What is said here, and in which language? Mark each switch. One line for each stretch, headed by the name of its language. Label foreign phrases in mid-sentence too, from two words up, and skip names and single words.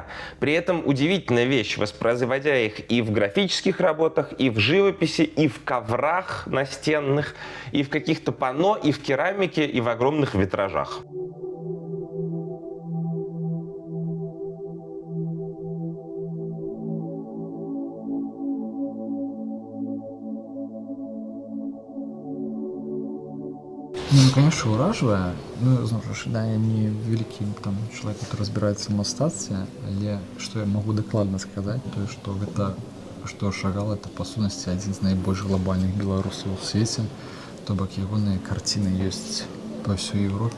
Russian: При этом удивительная вещь, воспроизводя их и в графических работах, и в живописи, и в коврах настенных, и в каких-то панно, и в керамике, и в огромных витражах. Ну, конечно,
Belarusian: уражвае. Ну, зноў жа, да, я не вялікі там чалавек, который разбіраецца ў мастацтве, але што я магу дакладна сказаць, то што гэта, што Шагал это па сутнасці адзін з найбольш глобальных беларусаў у свеце, то бок ягоныя карціны ёсць па ўсёй Еўропе.